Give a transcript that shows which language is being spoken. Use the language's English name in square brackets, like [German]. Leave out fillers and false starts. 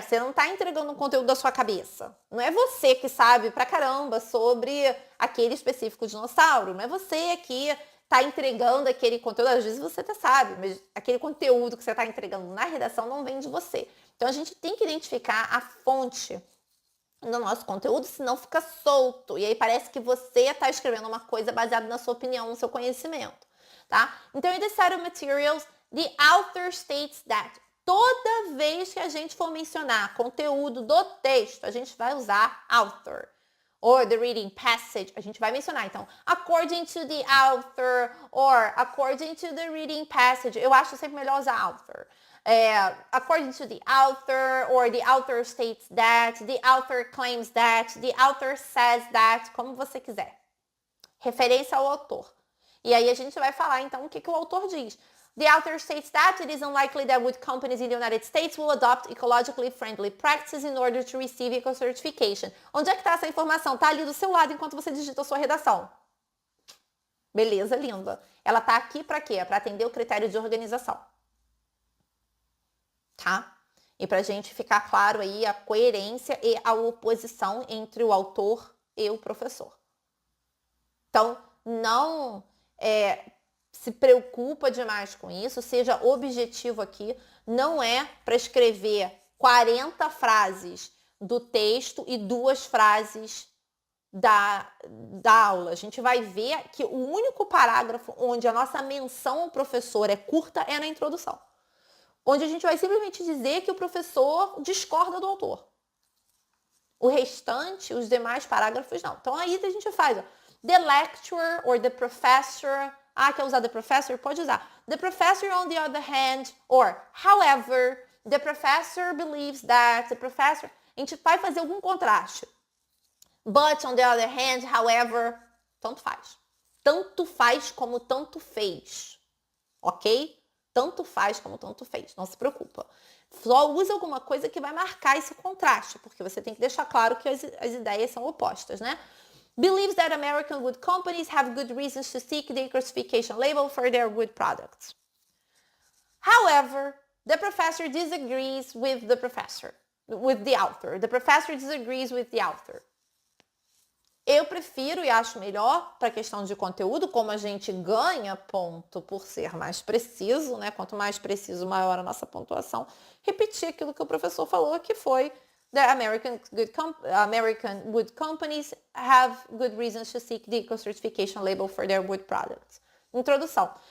[Portuguese] Você não está entregando um conteúdo da sua cabeça. Não é você que sabe pra caramba sobre aquele específico dinossauro. Não é você que está entregando aquele conteúdo. Às vezes você até sabe, mas aquele conteúdo que você está entregando na redação não vem de você. Então a gente tem que identificar a fonte no nosso conteúdo, senão fica solto. E aí parece que você está escrevendo uma coisa baseada na sua opinião, no seu conhecimento, tá? Então, [English] in the set of materials, the author states that. [Portuguese] Toda vez que a gente for mencionar conteúdo do texto, a gente vai usar author. [English] Or the reading passage, [Portuguese] a gente vai mencionar. Então, [English] according to the author, or according to the reading passage. [Portuguese] Eu acho sempre melhor usar author. [English] According to the author, or the author states that, the author claims that, the author says that, [Portuguese] como você quiser. Referência ao autor. E aí a gente vai falar, então, o que o autor diz. [English] The author states that it is unlikely that wood companies in the United States will adopt ecologically friendly practices in order to receive eco certification. [Portuguese] Onde é que está essa informação? Está ali do seu lado enquanto você digita a sua redação. Beleza, linda. Ela está aqui para quê? Para atender o critério de organização. Tá? E para a gente ficar claro aí a coerência e a oposição entre o autor e o professor. Então, não se preocupa demais com isso, seja objetivo aqui. Não é para escrever 40 frases do texto e 2 frases da aula. A gente vai ver que o único parágrafo onde a nossa menção ao professor é curta é na introdução. Onde a gente vai simplesmente dizer que o professor discorda do autor. O restante, os demais parágrafos, não. Então, aí a gente faz, ó, [English] the lecturer or the professor. [Portuguese] Ah, quer usar [English] the professor? [Portuguese] Pode usar. [English] The professor, on the other hand, or however, the professor believes that, the professor... [Portuguese] A gente vai fazer algum contraste. [English] But, on the other hand, however, [Portuguese] tanto faz. Tanto faz como tanto fez. Ok? Tanto faz como tanto fez, não se preocupa. Só usa alguma coisa que vai marcar esse contraste, porque você tem que deixar claro que as ideias são opostas, né? [English] Believes that American wood companies have good reasons to seek the classification label for their wood products. However, the professor disagrees with the author. The professor disagrees with the author. [Portuguese] Eu prefiro e acho melhor para a questão de conteúdo, como a gente ganha ponto por ser mais preciso, né? Quanto mais preciso, maior a nossa pontuação. Repetir aquilo que o professor falou, que foi [English] the American wood companies have good reasons to seek the eco-certification label for their wood products. [Portuguese] Introdução.